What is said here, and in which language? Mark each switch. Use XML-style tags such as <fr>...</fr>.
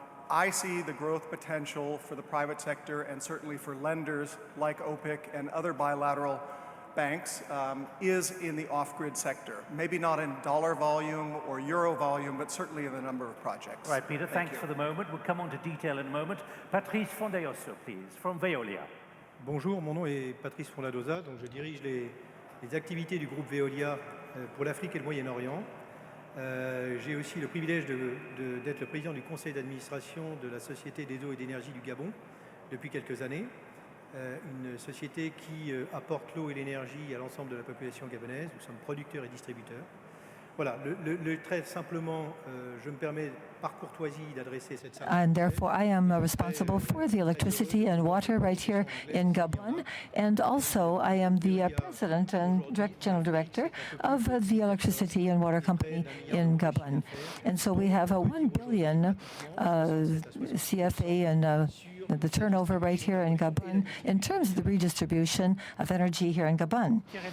<en>I see the growth potential for the private sector and certainly for lenders like OPIC and other bilateral banks is in the off-grid sector. Maybe not in dollar volume or euro volume, but certainly in the number of projects. Right, Peter, thanks for the moment. We'll come on to detail in a moment. Patrice FONLLADOSA, please, from Veolia.</en> <fr>Bonjour, mon nom est Patrice FONLLADOSA, donc je dirige les activités du groupe Veolia pour l'Afrique et le Moyen-Orient. J'ai aussi le privilège d'être le président du conseil d'administration de la Société des eaux et d'énergie du Gabon depuis quelques années. Une société qui apporte l'eau et l'énergie à l'ensemble de la population gabonaise. Nous sommes producteurs et distributeurs. Voilà, très simplement, je me permets par courtoisie d'adresser cette salle.</fr> <en>And therefore I am responsible for the electricity and water right here in Gabon. And also I am the president and general director of the electricity and water company in Gabon. And so we have a 1 billion CFA and the turnover right here in Gabon in terms of the redistribution of energy here in Gabon.</en>